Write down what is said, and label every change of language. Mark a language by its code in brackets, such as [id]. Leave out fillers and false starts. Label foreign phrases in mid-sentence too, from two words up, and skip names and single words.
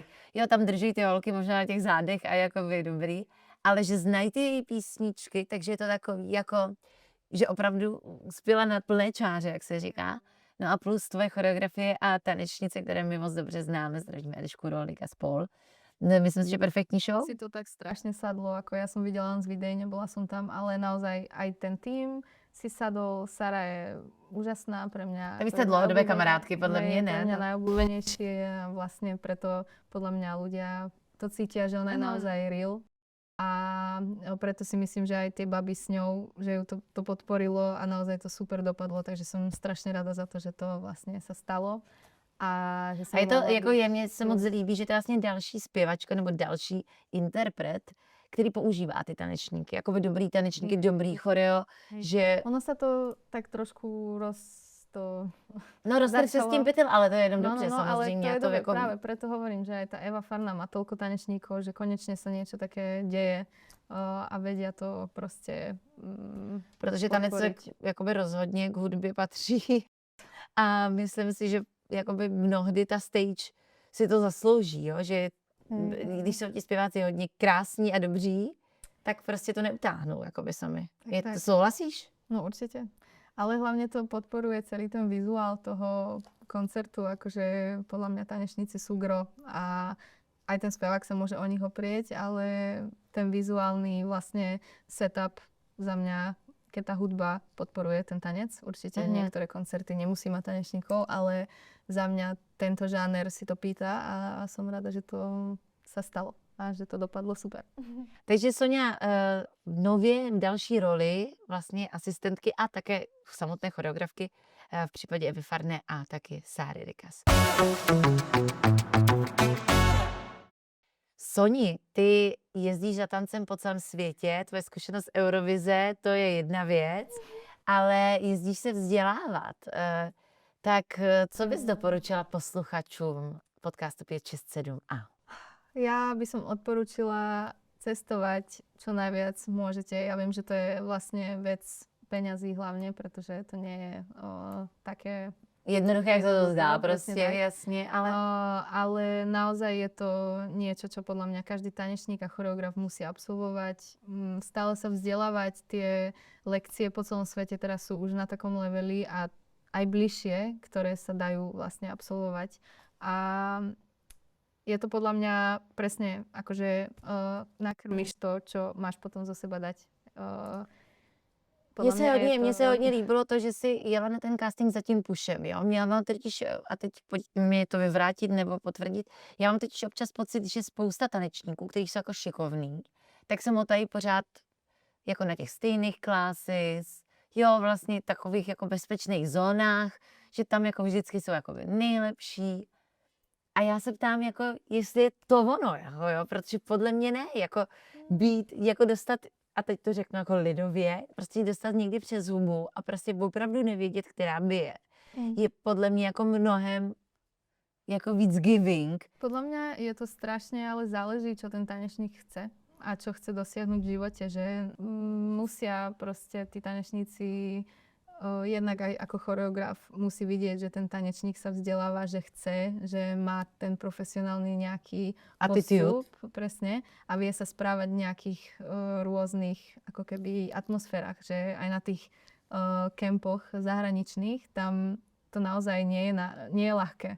[cs] Jo, tam drží ty holky možná na těch zádech a jakoby dobrý, ale že znají ty její písničky, takže je to takový jako, že opravdu zpěla na plné čáře, jak se říká. No a plus tvoje choreografie a tanečnice, které my moc dobře známe, zdravíme Elišku Rolík a spol. No, myslím si, že perfektní show. [sk] Si to tak strašne sadlo, ako ja som videla len z videí, nebola som tam, ale naozaj aj ten tým si sadol. Sara je úžasná pre mňa. Tak vy ste dlhodobé kamarátky, podľa mňa, ne? Pre mňa najobľúbenejšie a vlastne preto podľa mňa ľudia to cítia, že ona je naozaj real. A preto si myslím, že aj tie baby s ňou, že ju to podporilo a naozaj to super dopadlo, takže som strašne rada za to, že to vlastne sa stalo. A je to, [cs] jako mně se moc líbí, že to je vlastně další zpěvačka nebo další interpret, který používá ty tanečníky, jako by dobrý tanečníky, dobrý choreo, že... [sk] Ono sa to tak trošku [cs] roztrh se s tím pytel, ale to je jenom dobře, Ale samozřejmě. [sk] to je dobré, práve preto hovorím, že aj tá Eva Farná má toľko tanečníkov, že konečne sa niečo také deje a vedia to proste [cs] protože tanec jakoby rozhodně k hudbě patří a myslím si, že jakoby mnohdy ta stage si to zaslouží, jo? Že když jsou ti zpěváci hodně krásní a dobří, tak prostě to neutáhnou jakoby sami. To souhlasíš? [sk] No určite. Ale hlavne to podporuje celý ten vizuál toho koncertu, akože podľa mňa tanečníci sú gro a aj ten spevák sa môže o nich oprieť, ale ten vizuálny vlastne setup za mňa, keď tá hudba podporuje ten tanec, určite niektoré koncerty nemusí mať tanečníkov, ale za mňa tento žáner si to pýta a som rada, že to sa stalo a že to dopadlo super. [cs] Takže Soňa v nově další roli vlastně asistentky a také samotné choreografky v případě Evy Farné a taky Sáry Rikas. Soni, ty jezdíš za tancem po celém světě, tvoje zkušenost z Eurovize, to je jedna věc, ale jezdíš se vzdělávat. Tak co bys doporučila posluchačům podcastu 567A? [sk] Ja by som odporúčila cestovať čo najviac môžete. Ja viem, že to je vlastne vec peňazí hlavne, pretože to nie je také jednoduché, jak sa to zdá, proste, tak. jasne, ale... Ale naozaj je to niečo, čo podľa mňa každý tanečník a choreograf musí absolvovať. Stále sa vzdelávať, tie lekcie po celom svete teraz sú už na takom leveli a aj bližšie, ktoré sa dajú vlastne absolvovať. A je to podľa mňa presne akože nakrmiš to, čo máš potom zo seba dať. [cs] Mně se hodně líbilo to, že jsi jela na ten casting za tím pušem, jo. Já mám totiž, a teď pojďte mi to vyvrátit nebo potvrdit, já mám totiž občas pocit, že spousta tanečníků, kteří jsou jako šikovní, tak se motají pořád jako na těch stejných classes, jo, vlastně takových jako bezpečných zónách, že tam jako vždycky jsou jako nejlepší. A já se ptám, jako, jestli je to ono, jako, jo, protože podle mě ne, jako být, jako dostat, a teď to řeknu jako lidově, prostě dostat někdy přes hubu a prostě opravdu nevědět, která by je podle mě jako mnohem jako víc giving. [sk] Podľa mňa je to strašne, ale záleží, čo ten tanečník chce a čo chce dosiahnuť v živote, že musia proste tí tanečníci jednak aj ako choreograf musí vidieť, že ten tanečník sa vzdeláva, že chce, že má ten profesionálny nejaký postup, presne, a vie sa správať v nejakých rôznych ako keby atmosférach, že aj na tých kempoch zahraničných, tam to naozaj nie je ľahké.